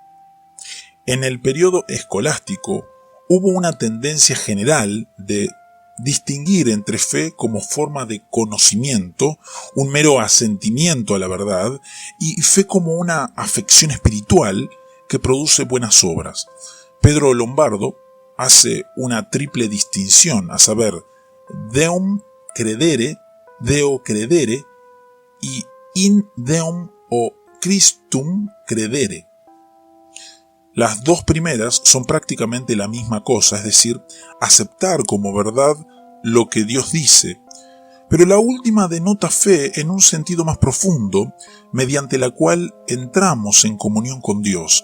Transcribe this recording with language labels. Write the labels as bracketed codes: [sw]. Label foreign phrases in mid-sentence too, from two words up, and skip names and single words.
[es] En el periodo escolástico hubo una tendencia general de distinguir entre fe como forma de conocimiento, un mero asentimiento a la verdad, y fe como una afección espiritual que produce buenas obras. Pedro Lombardo hace una triple distinción, a saber, [la] deum credere, deo credere y in deum o Christum credere. [es] Las dos primeras son prácticamente la misma cosa, es decir, aceptar como verdad lo que Dios dice, pero la última denota fe en un sentido más profundo, mediante la cual entramos en comunión con Dios.